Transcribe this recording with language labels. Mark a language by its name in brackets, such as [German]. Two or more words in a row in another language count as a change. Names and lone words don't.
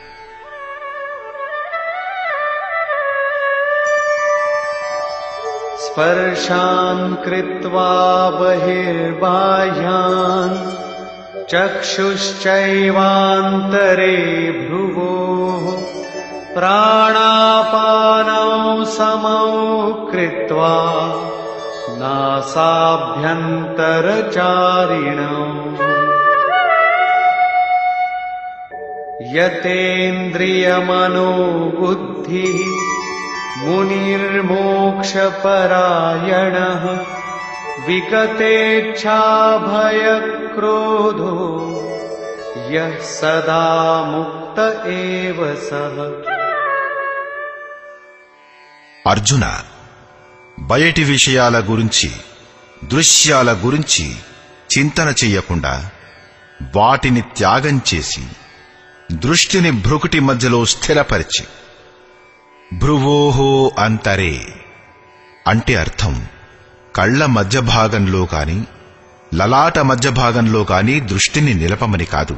[Sanskrit] స్పర్శాన్ కృత్వా బహిర్బాహ్యాన్ చక్షుశ్చైవాంతరే భ్రువోః प्राणापानौ समौ कृत्वा नासाभ्यन्तरचारिणौ यतेन्द्रियमनोबुद्धिः मुनिर्मोक्षपरायणः विगतेच्छाभयक्रोधो यः सदा मुक्त एव सः। [Telugu] అర్జున, బయటి విషయాల గురించి, దృశ్యాల గురించి చింతన చెయ్యకుండా వాటిని త్యాగం చేసి దృష్టిని భ్రుకుటి మధ్యలో స్థిరపరిచి, భ్రువోహో అంతరే అంటే అర్థం కళ్ల మధ్య భాగంలో కాని లలాట మధ్య భాగంలో కాని దృష్టిని నిలపమని కాదు.